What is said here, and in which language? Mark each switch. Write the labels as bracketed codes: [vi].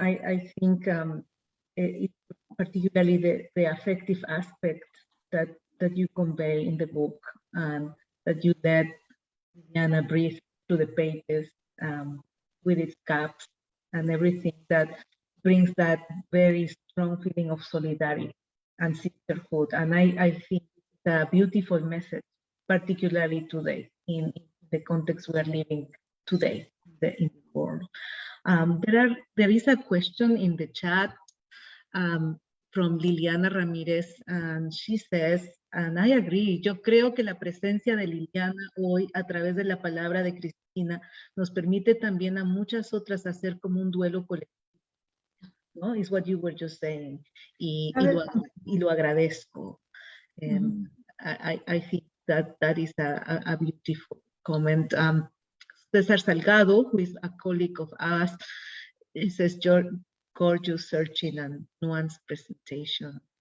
[en] I think particularly the affective aspect that you convey in the book, and that you let Liliana breathe through the pages with its gaps and everything, that brings that very strong feeling of solidarity and sisterhood. And I think it's a beautiful message, particularly today, in the context we are living today in the world. There is a question in the chat from Liliana Ramírez, and she says, and I agree, [es] yo creo que la presencia de Liliana hoy a través de la palabra de Cristina nos permite también a muchas otras hacer como un duelo colectivo, ¿no? [en] Is what you were just saying, [es] y lo agradezco. [en] I think that is a beautiful comment. Cesar Salgado, who is a colleague of us, he says, gorgeous, searching, and nuanced presentation.